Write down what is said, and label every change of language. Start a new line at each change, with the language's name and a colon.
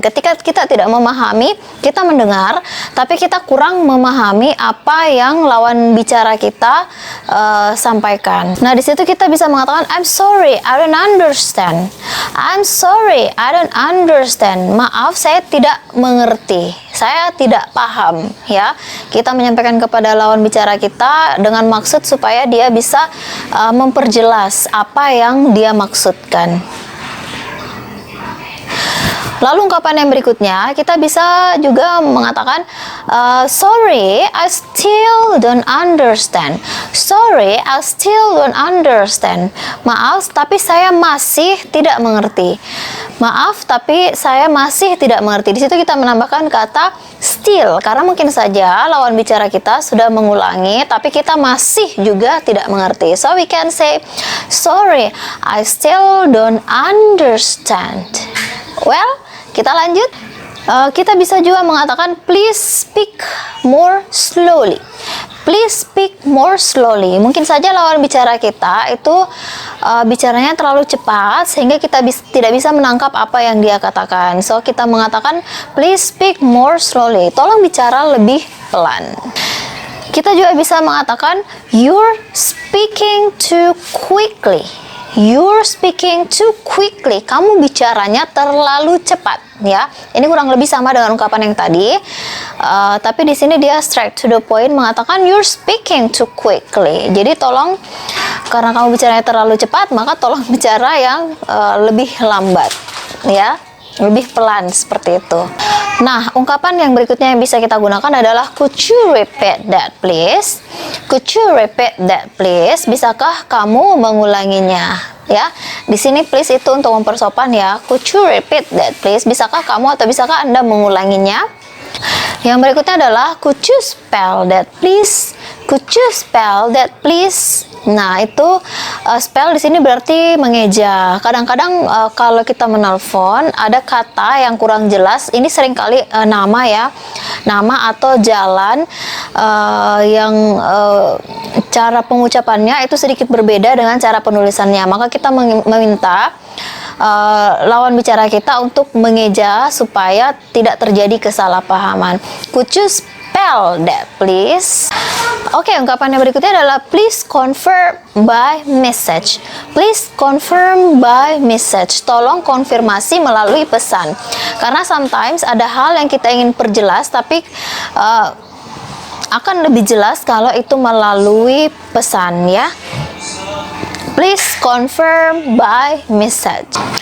Indonesian: Ketika kita tidak memahami, kita mendengar, tapi kita kurang memahami apa yang lawan bicara kita sampaikan. Nah, di situ kita bisa mengatakan
English: I'm sorry, I don't understand. I'm sorry, I don't understand.
Indonesian: Maaf, saya tidak mengerti. Saya tidak paham, ya. Kita menyampaikan kepada lawan bicara kita dengan maksud supaya dia bisa memperjelas apa yang dia maksudkan. Lalu ungkapan yang berikutnya, kita bisa juga mengatakan sorry, I still don't understand.
English: Sorry, I still don't understand.
Indonesian: Maaf, tapi saya masih tidak mengerti. Maaf, tapi saya masih tidak mengerti. Di situ kita menambahkan kata still, karena mungkin saja lawan bicara kita sudah mengulangi, tapi kita masih juga tidak mengerti.
English: So we can say, sorry, I still don't understand.
Indonesian: Well, kita lanjut. Kita bisa juga mengatakan
English: please speak more slowly. Please speak more slowly.
Indonesian: Mungkin saja lawan bicara kita itu bicaranya terlalu cepat sehingga kita tidak bisa menangkap apa yang dia katakan.
English: So
Indonesian: kita mengatakan
English: please speak more slowly.
Indonesian: Tolong bicara lebih pelan. Kita juga bisa mengatakan
English: you're speaking too quickly. You're speaking too quickly.
Indonesian: Kamu bicaranya terlalu cepat, ya. Ini kurang lebih sama dengan ungkapan yang tadi, tapi di sini dia
English: straight to the point
Indonesian: mengatakan
English: you're speaking too quickly.
Indonesian: Jadi tolong, karena kamu bicaranya terlalu cepat, maka tolong bicara yang lebih lambat, ya, lebih pelan seperti itu. Nah, ungkapan yang berikutnya yang bisa kita gunakan adalah
English: could you repeat that please? Could you repeat that please?
Indonesian: Bisakah kamu mengulanginya? Ya, di sini please itu untuk mempersopan ya.
English: Could you repeat that please?
Indonesian: Bisakah kamu atau bisakah Anda mengulanginya? Yang berikutnya adalah
English: could you spell that please? Could you spell that please?
Indonesian: Nah, itu spell di sini berarti mengeja. Kadang-kadang kalau kita menelpon ada kata yang kurang jelas. Ini seringkali nama ya, nama atau jalan yang cara pengucapannya itu sedikit berbeda dengan cara penulisannya. Maka kita meminta lawan bicara kita untuk mengeja supaya tidak terjadi kesalahpahaman.
English: Could you spell that please?
Indonesian: Oke, ungkapan yang berikutnya adalah
English: please confirm by message. Please confirm by message.
Indonesian: Tolong konfirmasi melalui pesan. Karena sometimes ada hal yang kita ingin perjelas tapi akan lebih jelas kalau itu melalui pesan ya.
English: Please confirm by message.